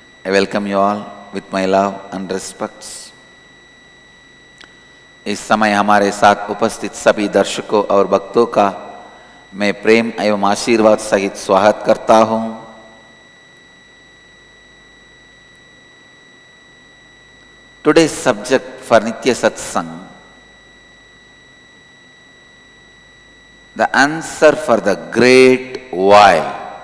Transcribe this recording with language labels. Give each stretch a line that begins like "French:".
English: welcome you all with my love and respects.
Hindi: इस समय हमारे साथ उपस्थित सभी दर्शकों और भक्तों का मैं प्रेम एवं आशीर्वाद सहित स्वागत करता हूं।
English: Today's subject for Nithya Satsang, the answer for the great why.